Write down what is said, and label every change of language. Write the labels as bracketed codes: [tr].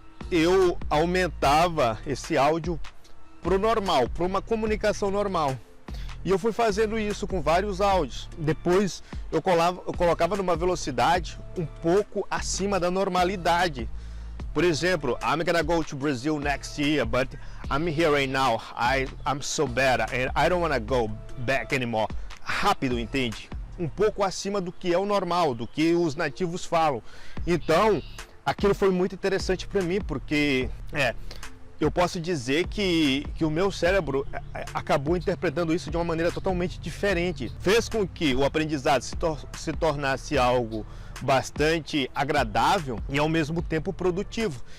[pt] Eu aumentava esse áudio para o normal, para uma comunicação normal. E eu fui fazendo isso com vários áudios. Depois eu colocava numa velocidade um pouco acima da normalidade. Por exemplo, [en] I'm gonna go to Brazil next year, but I'm here right now. I'm so bad and I don't wanna go back anymore. [pt] Rápido, entende? Um pouco acima do que é o normal, do que os nativos falam. Então, aquilo foi muito interessante para mim, porque eu posso dizer que o meu cérebro acabou interpretando isso de uma maneira totalmente diferente. Fez com que o aprendizado se tornasse algo bastante agradável e ao mesmo tempo produtivo.